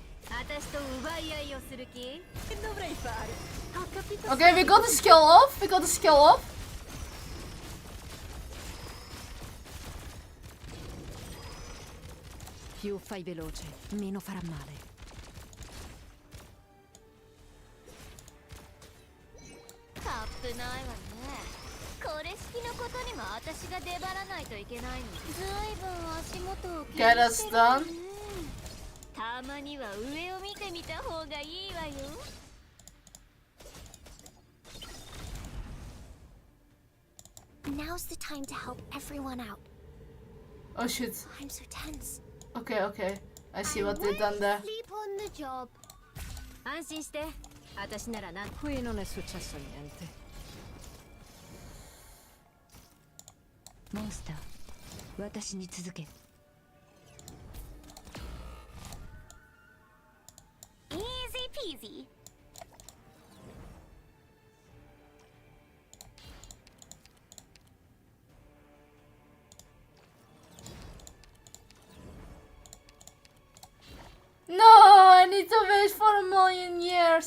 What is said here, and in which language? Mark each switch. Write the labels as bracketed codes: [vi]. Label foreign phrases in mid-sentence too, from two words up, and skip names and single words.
[ja] 私と奪い合いをする気 [it] dovrei fare. Ho capito. [en] Okay, we got the skill off. We got the skill off. [it] Più fai veloce, meno farà male. [ja] カップないわね。これ式のことにも私が出張らないといけないの。ずいぶん足元を気に [en] Okay, that's [ja] してる [en] done. [ja] ね。たまには上を見てみた方がいいわよ。 [en] Now's the time to help everyone out. Oh shit. I'm so tense. Okay, okay. I see what they've done there. Sleep on the job. [ja] 安心して私ならなん [it] Qui non è successo niente. [ja] モンスター私に続け [en] Easy peasy. No, I need to wait for a million years.